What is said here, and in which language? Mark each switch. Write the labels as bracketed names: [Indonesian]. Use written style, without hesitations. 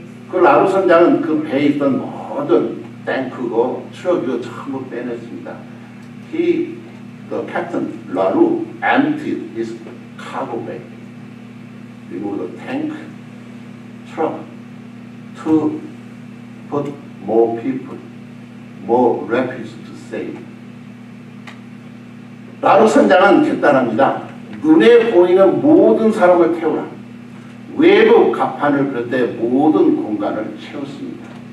[Korean] 그 라루 선장은 그 배에 있던 모든 탱크고 트럭이고 전부 빼냈습니다. [English] The captain Laru emptied his cargo bag, removed the tank, truck to put more people, more refugees to save. [Korean] 라루 선장은 결단합니다. 눈에 보이는 모든 사람을 태우라. 외부 갑판을 비롯해 모든 공간을 채웠습니다.